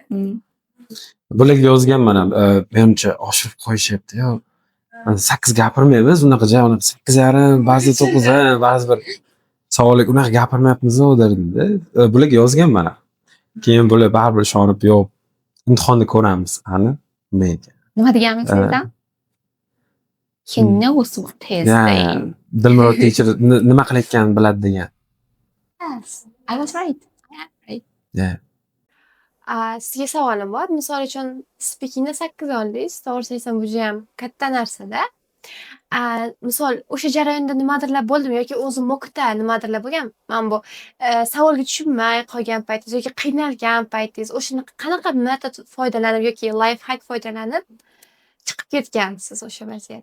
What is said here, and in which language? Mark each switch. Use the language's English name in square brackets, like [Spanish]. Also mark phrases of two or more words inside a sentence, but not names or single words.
[Uzbek] Bularga yozganman ham, menimcha oshirib qo'yishyapti-yu. 8 gapirmaymiz, unaqa 8,5, ba'zi 9, ba'zi bir savolga unaqa gapirmayapmiz-ku derdim-da. Bularga yozganman ham. Keyin bular baribir ishonib, yo'q, imtihonda ko'ramiz, qani nima ekan. Nima deganmisiz? [English] He knows what he's saying. [Uzbek] Dilmurod teacher nima qilayotganini biladi degan. [English] Yes, I was right. Yeah. [Uzbek] Sizga savolim bor. Misol uchun speakingda 8 oldingiz. To'g'risini aytsam bu ham katta narsa-da. Misol o'sha jarayonda nimadirlar bo'ldimi yoki o'zi mockda nimadirlar bo'lgan? Men bu savolga tushunmay qolgan paytingiz yoki qiynalgan paytingiz o'shani qanaqa metod foydalanib yoki [English] life hack [Uzbek] foydalanib chiqib ketgansiz o'sha vaziyat?